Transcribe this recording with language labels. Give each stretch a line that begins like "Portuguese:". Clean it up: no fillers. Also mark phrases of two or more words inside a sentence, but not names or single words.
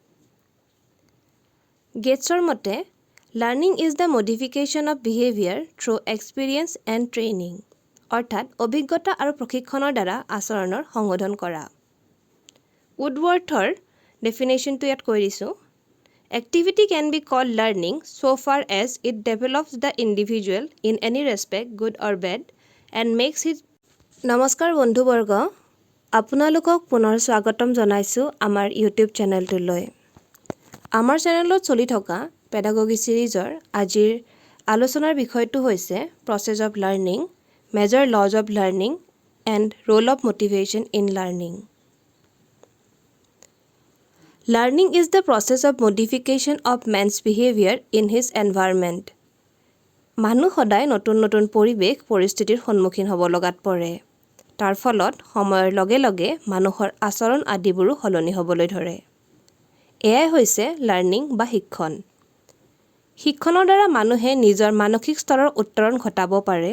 Assamese: গেটছৰ মতে,
English: learning is the modification of behaviour through experience and training,
Assamese: অৰ্থাৎ অভিজ্ঞতা আৰু প্ৰশিক্ষণৰ দ্বাৰা আচৰণৰ সংশোধন কৰা। উডৱৰ্থৰ ডেফিনেশ্যনটো ইয়াত কৈ দিছোঁ।
English: Activity can be called learning so far as it develops the individual in any respect, good or bad, and makes it.
Assamese: নমস্কাৰ বন্ধুবৰ্গ, আপোনালোকক পুনৰ স্বাগতম জনাইছোঁ আমাৰ ইউটিউব চেনেলটোলৈ। আমাৰ চেনেলত চলি থকা পেডাগগী ছিৰিজৰ আজিৰ আলোচনাৰ বিষয়টো হৈছে
English: process of learning, major laws of learning and role of motivation in learning. Learning is the process of modification of man's behavior in his environment.
Assamese: মানুহ সদায় নতুন নতুন পৰিৱেশ পৰিস্থিতিৰ সন্মুখীন হ'ব লগাত পৰে। তাৰ ফলত সময়ৰ লগে লগে মানুহৰ আচৰণ আদিবোৰো সলনি হ'বলৈ ধৰে। এয়াই হৈছে লাৰ্ণিং বা শিক্ষণ। শিক্ষণৰ দ্বাৰা মানুহে নিজৰ মানসিক স্তৰৰ উত্তৰণ ঘটাব পাৰে।